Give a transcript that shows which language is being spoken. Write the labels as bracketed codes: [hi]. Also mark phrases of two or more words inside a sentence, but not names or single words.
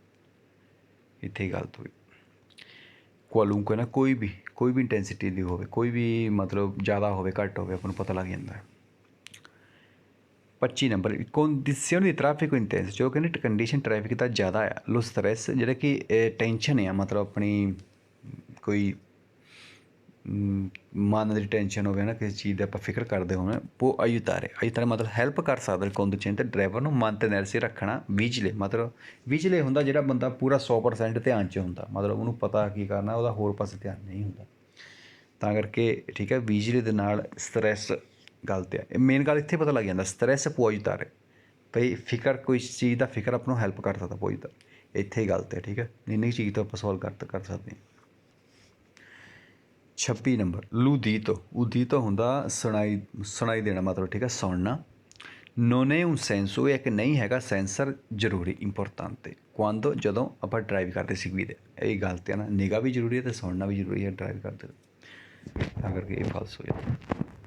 [pa] ਇੱਥੇ ਹੀ ਗਲਤ ਹੋਈ। qualunque ਨਾ, ਕੋਈ ਵੀ ਇੰਟੈਂਸਿਟੀ ਦੀ ਹੋਵੇ, ਕੋਈ ਵੀ ਮਤਲਬ ਜ਼ਿਆਦਾ ਹੋਵੇ ਘੱਟ ਹੋਵੇ, ਆਪਾਂ ਨੂੰ ਪਤਾ ਲੱਗ ਜਾਂਦਾ ਹੈ। 25 ਨੰਬਰ, [it] condizioni di traffico intenso, [pa] ਜੋ ਕਹਿੰਦੇ ਕੰਡੀਸ਼ਨ ਟ੍ਰੈਫਿਕ ਦਾ ਜ਼ਿਆਦਾ ਆ, [it] lo stress, [pa] ਜਿਹੜਾ ਕਿ ਟੈਨਸ਼ਨ ਆ, ਮਤਲਬ ਆਪਣੀ ਕੋਈ ਮਨ ਦੀ ਟੈਨਸ਼ਨ ਹੋਵੇ ਨਾ, ਕਿਸੇ ਚੀਜ਼ ਦਾ ਆਪਾਂ ਫਿਕਰ ਕਰਦੇ ਹੋਵੇ, ਉਹ aiutare ਮਤਲਬ ਹੈਲਪ ਕਰ ਸਕਦਾ ਕੰਡੀਸ਼ਨ ਤੇ ਡਰਾਈਵਰ ਨੂੰ, ਮਨ ਤੇ ਨਰਸੀ ਰੱਖਣਾ, ਵਿਜਲੇ ਮਤਲਬ ਵਿਜਲੇ ਹੁੰਦਾ ਜਿਹੜਾ ਬੰਦਾ ਪੂਰਾ 100% ਧਿਆਨ 'ਚ ਹੁੰਦਾ, ਮਤਲਬ ਉਹਨੂੰ ਪਤਾ ਕੀ ਕਰਨਾ, ਉਹਦਾ ਹੋਰ ਪਾਸੇ ਧਿਆਨ ਨਹੀਂ ਹੁੰਦਾ, ਤਾਂ ਕਰਕੇ ਠੀਕ ਹੈ। ਵਿਜਲੇ ਦੇ ਨਾਲ ਸਟ੍ਰੈਸ ਗਲਤ ਆ, ਇਹ ਮੇਨ ਗੱਲ ਇੱਥੇ ਪਤਾ ਲੱਗ ਜਾਂਦਾ, ਸਟ੍ਰੈਸ [it] può aiutare, [pa] ਭਈ ਫਿਕਰ, ਕੋਈ ਚੀਜ਼ ਦਾ ਫਿਕਰ ਆਪਾਂ ਨੂੰ ਹੈਲਪ ਕਰ ਸਕਦਾ, [it] può aiutare, [pa] ਇੱਥੇ ਹੀ ਗਲਤ ਹੈ, ਠੀਕ ਹੈ। ਇੰਨੀ ਚੀਜ਼ ਤੋਂ ਆਪਾਂ ਸੋਲਵ ਕਰ ਸਕਦੇ ਹਾਂ। 26 ਨੰਬਰ, ਉਦੀਤੋ ਹੁੰਦਾ ਸੁਣਾਈ ਦੇਣਾ, ਮਤਲਬ ਠੀਕ ਹੈ, ਸੁਣਨਾ। [it] non è un senso, [pa] ਇਹ ਇੱਕ ਨਹੀਂ ਹੈਗਾ ਸੈਂਸਰ ਜ਼ਰੂਰੀ, ਇੰਪੋਰਟੈਂਟ, quando, ਜਦੋਂ ਆਪਾਂ ਡਰਾਈਵ ਕਰਦੇ ਸੀ ਦੇ, ਇਹ ਗਲਤ ਹੈ ਨਾ, ਨਿਗਾਹ ਵੀ ਜ਼ਰੂਰੀ ਹੈ ਅਤੇ ਸੁਣਨਾ ਵੀ ਜ਼ਰੂਰੀ ਹੈ ਡਰਾਈਵ ਕਰਦੇ, ਤਾਂ ਕਰਕੇ ਇਹ ਫਾਲਸ ਹੋ ਜਾਂਦਾ।